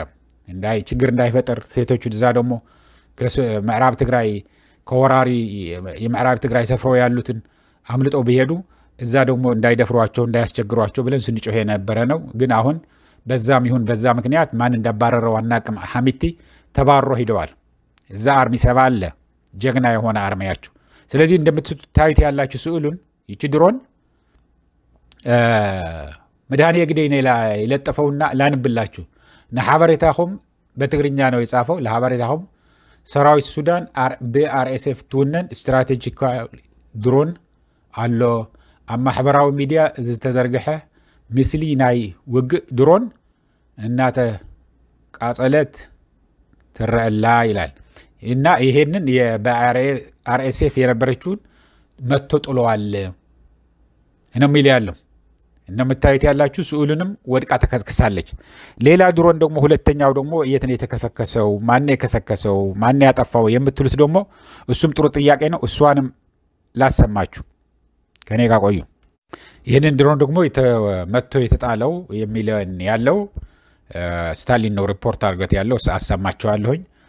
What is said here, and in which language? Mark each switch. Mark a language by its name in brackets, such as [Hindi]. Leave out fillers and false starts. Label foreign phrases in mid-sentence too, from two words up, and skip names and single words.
[Amharic] ችግር እንዳይፈጠር ሴቶቹ እዛ ደግሞ ከምዕራብ ትግራይ ከወራሪ የምዕራብ ትግራይ ሰፍረው ያሉትን አምልጠው ቢሄዱ እዛ ደግሞ እንዳይደፍሯቸው እንዳያስቸግሯቸው ብለን ስንጮህ የነበረ ነው ግን አሁን በዛም ይሁን በዛ ምክንያት ማን እንዳባረረው አናቅም ሐሚቲ ተባሮ ሄደዋል እዛ አርሚ 7 አለ ጀግና የሆነ አርሚያችሁ ስለዚህ እንደምትታዩት ያላችሁ ስዕሉን ይቺ ድሮን መድኃኒየ ግደይ ነው ይለጠፈውና ላንብላችሁ [Tigrinya] ነሐበሬታኹም [Amharic] በትግርኛ ነው የጻፈው [Tigrinya] ለሐበሬታኹም ሰራዊት ሱዳን በአርኤስኤፍ ትውነን ስትራቴጂክ ድሮን አሎ ኣብ ማሕበራዊ ሚዲያ ዝተዘርግሐ ምስሊ ናይ ውግእ ድሮን እናተ ቃጸለት ትረአላ [Amharic] ይላል እና ይሄንን የአርኤስኤፍ የነበረችውን መጥቶ ጥለዋል ነው ሚል ያለው እንደምታዩት ያላችሁ ስዕሉንም ወድቃ ተከስክሳለች ሌላ ድሮን ደግሞ ሁለተኛው ደግሞ የት ነው የተከሰከሰው ማን የከሰከሰው ማን ያጠፋው የምትሉት ደግሞ እሱም ጥሩ ጥያቄ ነው እሷንም ላሰማችሁ ከኔ ጋር ቆዩ ይሄንን ድሮን ደግሞ መጥቶ የተጣለው የሚለን ያለው ስታሊን ነው ሪፖርት አድርገት ያለው አሰማቸዋለሁኝ